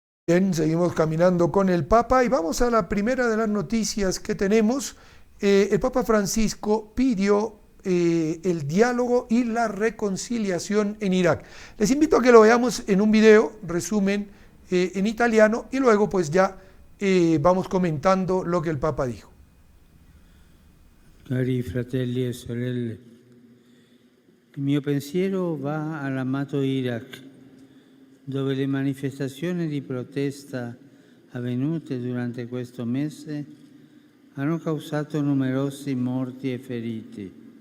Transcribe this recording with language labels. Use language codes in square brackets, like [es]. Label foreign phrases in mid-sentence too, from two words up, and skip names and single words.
[es] Bien, seguimos caminando con el Papa y vamos a la primera de las noticias que tenemos. El Papa Francisco pidió el diálogo y la reconciliación en Irak. Les invito a que lo veamos en un video, resumen en italiano, y luego pues ya vamos comentando lo que el Papa dijo. [it] Cari fratelli e sorelle, il mio pensiero va all'amato Iraq, dove le manifestazioni di protesta avvenute durante questo mese hanno causato numerosi morti e feriti.